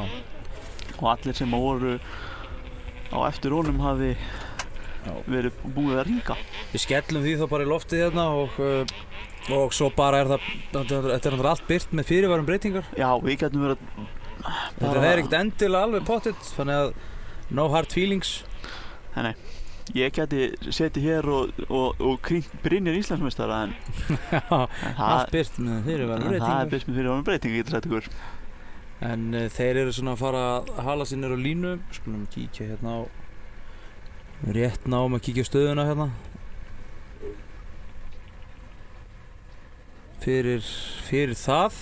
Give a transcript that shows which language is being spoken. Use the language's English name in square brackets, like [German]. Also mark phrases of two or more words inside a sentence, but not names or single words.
[Icelandic] Og allir sem voru á eftir honum hafi verið búið að hringa. Við skellum því þá bara í loftið hérna og svo bara þetta er allt birt með fyrirvarum breytingar. Já, við getum verið Þetta er ekkert endilega alveg pottitt, þannig að [English] no hard feelings. [Icelandic] Nei, ég geti setið hér og krýnt Brynjar Íslandsmeistara en allt birt með fyrirvarum breytingar. Það er birt með fyrirvarum breytingar, getur sagt ykkur. En þeir eru svona að fara að hala sér niður á línu. Skulum kíkja hérna á rétt náum að kíkja á stöðuna hérna fyrir það.